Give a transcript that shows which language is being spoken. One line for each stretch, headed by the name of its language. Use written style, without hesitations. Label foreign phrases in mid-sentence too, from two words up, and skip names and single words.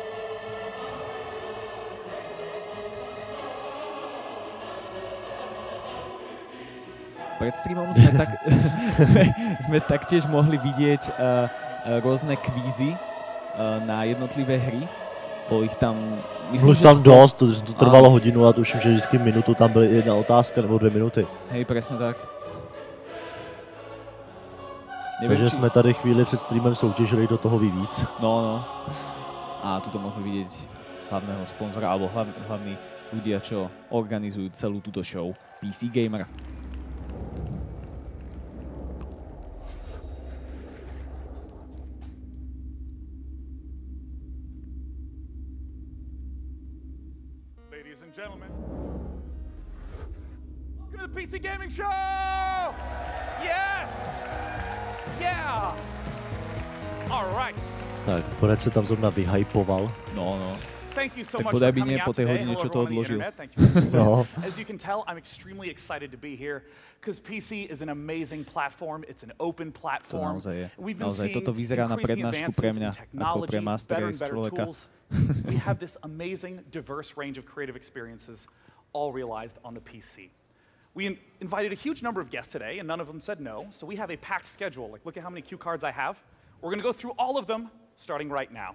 Slovak: Pred streamom sme taktiež mohli vidieť rôzne kvízy na jednotlivé hry. Bolo ich tam...
Czech: Bylo tam dost, to trvalo hodinu a tuším, že vždycky minutu tam byla jedna otázka nebo 2 minuty.
Slovak: Hej, presne tak.
Czech: Takže jsme tady chvíli před streamem soutěžili, do toho ví víc.
Slovak: No. A tuto môžeme vidieť hlavného sponzora, alebo hlavní ľudia, čo organizujú celú túto show. PC Gamer.
English: Ladies and gentlemen, welcome to the PC Gaming Show! Yes! Yeah! All right.
Czech: Tak, pořád se tam zrovna vyhypoval.
Slovak: No.
English: Thank you so
Slovak: Tak
English: much
Slovak: podaj
English: for
Slovak: by
English: coming
Slovak: nie
English: out
Slovak: po tej
English: today.
Slovak: hodine,
English: Hello
Slovak: čo
English: to everyone on the
Slovak: odložil.
English: internet. Thank you.
Slovak: No.
English: As you can tell, I'm extremely excited to be here because PC is an amazing platform. It's an open
Slovak: To
English: platform.
Slovak: naozaj je.
English: We've been
Slovak: Naozaj
English: seeing
Slovak: toto vyzerá na
English: increasing
Slovak: prednášku pre
English: advances
Slovak: mňa,
English: in
Slovak: ako
English: technology,
Slovak: pre master
English: better and
Slovak: race
English: better
Slovak: človeka.
English: tools. We have this amazing, diverse range of creative experiences, all realized on the PC. We invited a huge number of guests today, and none of them said no, so we have a packed schedule. Like, look at how many cue cards I have. We're going to go through all of them, starting right now.